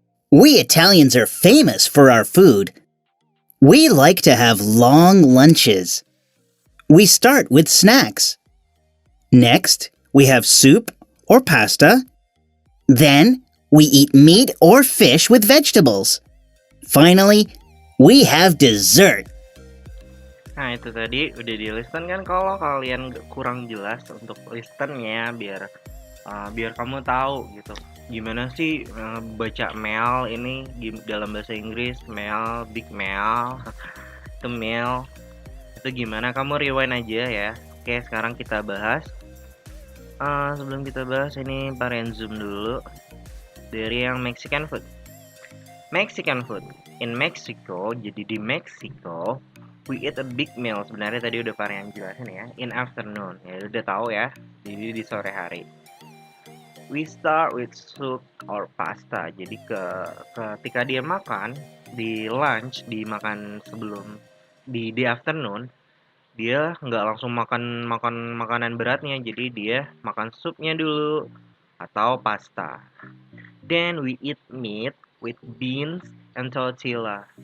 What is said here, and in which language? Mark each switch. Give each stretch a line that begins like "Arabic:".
English: We Italians are famous for our food. We like to have long lunches. We start with snacks. Next, we have soup or pasta. Then, we eat meat or fish with vegetables. Finally, we have dessert.
Indonesian: Nah, itu tadi udah di listen kan. Kalau kalian kurang jelas untuk listennya, biar kamu tahu gitu gimana sih baca meal ini dalam bahasa Inggris. Meal, big meal, itu meal, itu gimana, kamu rewind aja ya. Oke, sekarang kita bahas. Sebelum kita bahas ini, varian zoom dulu dari yang Mexican food.
English: Mexican food in Mexico,
Indonesian: jadi di Meksiko
English: we eat a big meal.
Indonesian: Sebenarnya tadi udah varian jelasin ya,
English: in afternoon,
Indonesian: ya udah tahu ya, jadi di sore hari.
English: We start with soup or pasta.
Indonesian: Jadi ketika dia makan di lunch, dimakan sebelum di afternoon, dia nggak langsung makan makanan beratnya. Jadi dia makan supnya dulu atau pasta.
English: Then we eat meat with beans and tortilla.